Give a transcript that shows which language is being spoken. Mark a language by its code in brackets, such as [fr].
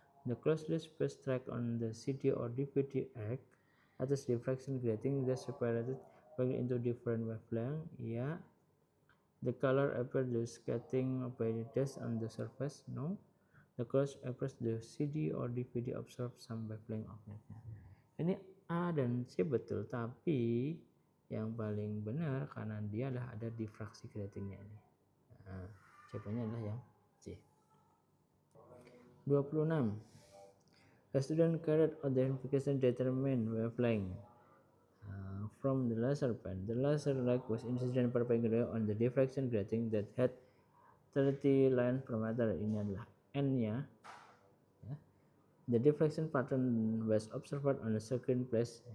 [en] The closely spaced track on the CD or DVD act as diffraction grating that separated back into different wavelength. Yeah. The color appears scattering by the dust on the surface. No. The colors appears the CD or DVD absorb some wavelength of light. [id] Ini A dan C betul, tapi yang paling benar karena dia adalah ada diffraksi gratingnya ini. Nah, jawabannya adalah yang C. 26. [en] A student carried out the identification determine wavelength from the laser pen. The laser light was incident perpendicular on the diffraction grating that had 30 lines per meter. [id] Ini adalah N-nya. [en] The diffraction pattern was observed on the second place.